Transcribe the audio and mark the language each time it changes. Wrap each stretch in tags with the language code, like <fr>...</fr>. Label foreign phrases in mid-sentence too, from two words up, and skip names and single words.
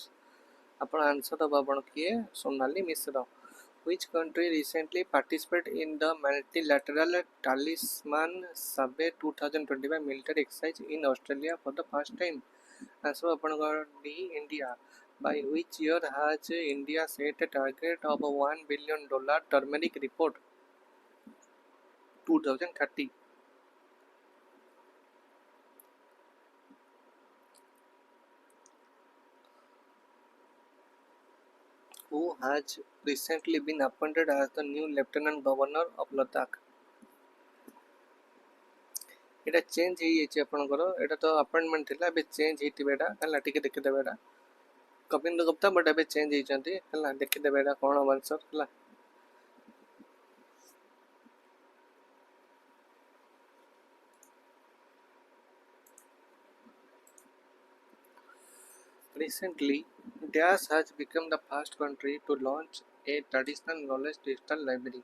<or>ଆପଣ ଆନ୍ସର ଦେବା ଆପଣ କିଏ? ସୋନାଲି ମିଶ୍ର.</or> <en>Which country recently participated in the multilateral Talisman Sabah 2025 military exercise in Australia for the first time? Answer ଆପଣଙ୍କର D India. By which year has India set a target of $1 billion turmeric report 2030? Who has recently been appointed as the new Lieutenant Governor of Ladakh?</en> <or>এটা ଚେଞ୍ଜ ହେଇଯାଇଛି ଆପଣଙ୍କର, ଏଇଟା ତ ଆପଏଣ୍ଟମେଣ୍ଟ ଥିଲା, ଏବେ ଚେଞ୍ଜ ହେଇଥିବେ ଏଇଟା ହେଲା. ଟିକେ ଦେଖିଦେବେ ଏଇଟା କବିନ୍ଦ୍ର ଗୁପ୍ତା, ବଟ୍ ଏବେ ଚେଞ୍ଜ ହେଇଛନ୍ତି ହେଲା. ଦେଖିଦେବେ ଏଇଟା କ'ଣ ଆନ୍ସର ହେଲା.</or> <en>Recently, Dash has become the first country to launch a traditional knowledge digital library.</en>